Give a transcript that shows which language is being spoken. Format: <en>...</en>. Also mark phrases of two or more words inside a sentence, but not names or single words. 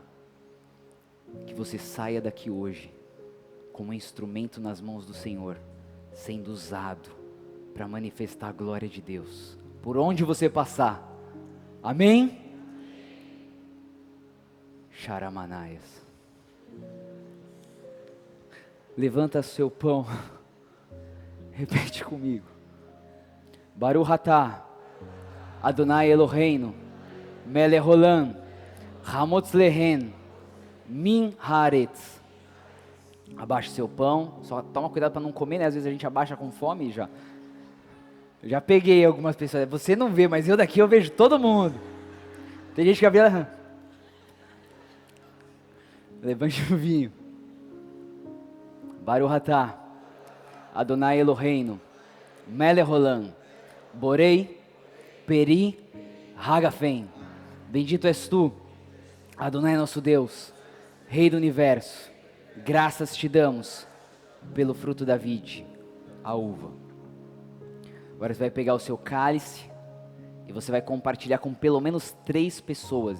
<pt>Que você saia daqui hoje como um instrumento nas mãos do Senhor, sendo usado para manifestar a glória de Deus por onde você passar. Amém? Charamanaias. Levanta seu pão. Repete comigo.</pt> <he>ברוך אתה ה' אלוהינו מלך עולם המוציא לחם מן הארץ.</he> <pt>Abaixe seu pão. Só toma cuidado para não comer, né? Às vezes a gente abaixa com fome e já. Eu já peguei algumas pessoas. Você não vê, mas eu daqui eu vejo todo mundo. Tem gente que abre. Levante o vinho.</pt> <he>ברוך אתה ה' אלוהינו מלך עולם בורא פרי הגפן.</he> <pt>Bendito és tu, Adonai nosso Deus, Rei do Universo. Graças te damos pelo fruto da vide, a uva. Agora você vai pegar o seu cálice e você vai compartilhar com pelo menos 3 pessoas.</pt>